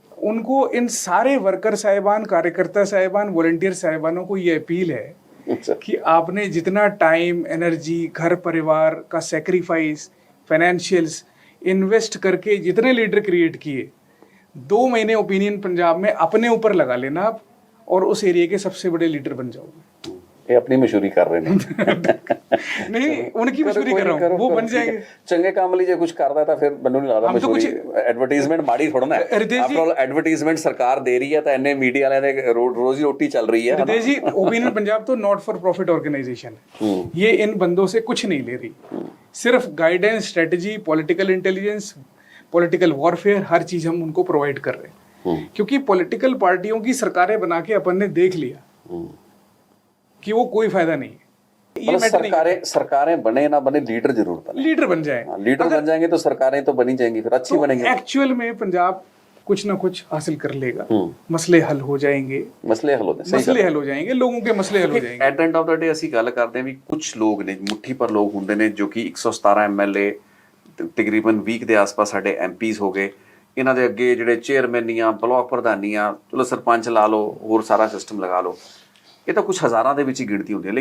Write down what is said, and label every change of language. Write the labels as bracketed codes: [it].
[hi] उनको इन सारे वर्कर साहिबान, कार्यकर्ता साहिबान, वॉलंटियर साहिबानों को ये अपील है कि आपने जितना टाइम, एनर्जी, घर परिवार का सेक्रीफाइस, फाइनेंशियल्स इन्वेस्ट करके जितने लीडर क्रिएट किए, 2 महीने ओपिनियन पंजाब में अपने ऊपर लगा लेना आप और उस एरिया के सबसे बड़े लीडर बन जाओगे। ये अपनी मशहूरी कर रहे हैं नहीं, उनकी मशहूरी कर रहा हूँ, वो बन जाएंगे। चंगे काम लिए कुछ करता था फिर [pa] ਮੈਨੂੰ ਨਹੀਂ ਲੱਗਦਾ ਮਸ਼ਹੂਰੀ ਐਡਵਰਟਾਈਜ਼ਮੈਂਟ ਮਾੜੀ ਥੋੜਾ ਨਾ ਆਪਰੋਲ ਐਡਵਰਟਾਈਜ਼ਮੈਂਟ ਸਰਕਾਰ ਦੇ ਰਹੀ ਹੈ ਤਾਂ ਐਨੇ ਮੀਡੀਆ ਵਾਲਿਆਂ ਦੇ ਰੋਜ਼ੀ ਰੋਟੀ ਚੱਲ ਰਹੀ है। [hi] रितेश जी, ओपिनियन पंजाब तो नॉट फॉर प्रॉफिट ऑर्गेनाइजेशन है, ये इन बंदों से कुछ नहीं ले रही, सिर्फ guidance, strategy, political intelligence, political warfare, हर चीज हम उनको प्रोवाइड कर रहे हैं। क्योंकि पॉलिटिकल पार्टियों की सरकारें बना के अपन ने देख लिया कि वो कोई फायदा नहीं है। ये सरकारें बने ना बने, लीडर जरूर बने, लीडर बन जाए, लीडर बन जाएंगे तो सरकारें तो बनी जाएंगी, फिर अच्छी बनेंगी। एक्चुअल में पंजाब कुछ ना कुछ हासिल कर लेगा, मसले हल हो जाएंगे, मसले हल हो जाएंगे, लोगों के मसले हल हो जाएंगे। [pa] ਐਟ ਐਂਡ ਆਫ ਦਾ ਡੇ ਅਸੀਂ ਗੱਲ ਕਰਦੇ ਹਾਂ ਵੀ ਕੁਝ ਲੋਕ ਨੇ, ਮੁੱਠੀ ਪਰ ਲੋਕ ਹੁੰਦੇ ਨੇ ਜੋ ਕਿ 117 ਐਮਐਲਏ, ਤਕਰੀਬਨ 20 ਦੇ ਆਸ-ਪਾਸ ਸਾਡੇ ਐਮਪੀਜ਼ ਹੋ ਗਏ, ਇਹਨਾਂ ਦੇ ਅੱਗੇ ਜਿਹੜੇ ਚੇਅਰਮੈਨੀਆਂ, ਬਲਾਕ ਪ੍ਰਧਾਨੀਆਂ, ਚਲੋ ਸਰਪੰਚ ਲਾ ਲਓ, ਹੋਰ ਸਾਰਾ ਸਿਸਟਮ ਲਗਾ ਲਓ, ਇਹ ਤਾਂ ਕੁਝ ਹਜ਼ਾਰਾਂ ਦੇ ਵਿੱਚ ਹੀ ਗਿਣਤੀ ਹੁੰਦੀ ਹੈ।